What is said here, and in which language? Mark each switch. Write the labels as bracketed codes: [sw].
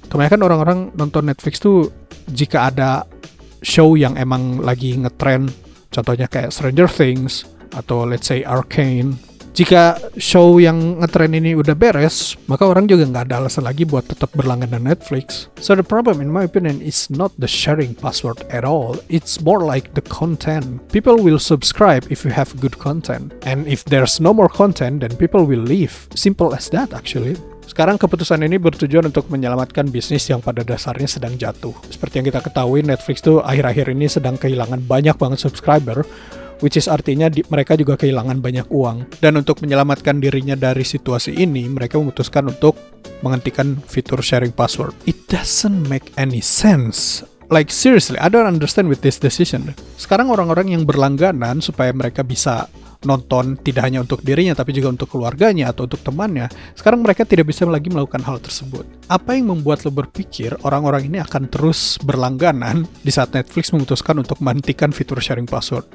[id] Kebanyakan orang-orang nonton Netflix tuh jika ada show yang emang lagi ngetrend, contohnya kayak Stranger Things atau [en] let's say [id] Arcane. Jika show yang ngetrend ini udah beres, maka orang juga nggak ada alasan lagi buat tetap berlangganan Netflix. [en] So the problem in my opinion is not the sharing password at all. It's more like the content. People will subscribe if you have good content. And if there's no more content, then people will leave. Simple as that actually. [id] Sekarang keputusan ini bertujuan untuk menyelamatkan bisnis yang pada dasarnya sedang jatuh. Seperti yang kita ketahui, Netflix tuh akhir-akhir ini sedang kehilangan banyak banget subscriber, [en] which is [id] artinya mereka juga kehilangan banyak uang. Dan untuk menyelamatkan dirinya dari situasi ini, mereka memutuskan untuk menghentikan fitur sharing password. [en] It doesn't make any sense. Like seriously, I don't understand with this decision. [id] Sekarang orang-orang yang berlangganan supaya mereka bisa nonton tidak hanya untuk dirinya tapi juga untuk keluarganya atau untuk temannya, sekarang mereka tidak bisa lagi melakukan hal tersebut. Apa yang membuat lo berpikir orang-orang ini akan terus berlangganan di saat Netflix memutuskan untuk menghentikan fitur sharing password?